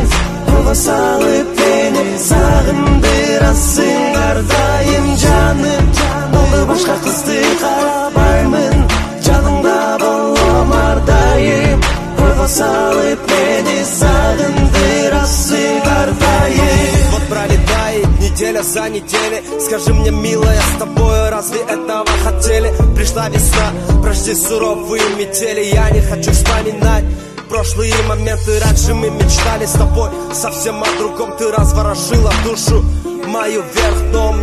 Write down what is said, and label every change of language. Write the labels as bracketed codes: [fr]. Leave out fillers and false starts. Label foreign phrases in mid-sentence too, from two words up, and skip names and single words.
[ky] Колго салып мени сагындырасың ар дайым. Жаным, болду башка кызды карабаймын. Жаныңда болом ар дайым. Колго салып мени сагындырасың ар дайым. [ru] Вот пролетает неделя за неделей. Скажи мне, милая, с тобой разве этого хотели? Пришла весна, прошли суровые метели. Я не хочу вспоминать прошлые моменты. Раньше мы мечтали с тобой совсем о другом. Ты разворошила душу мою вверх дном.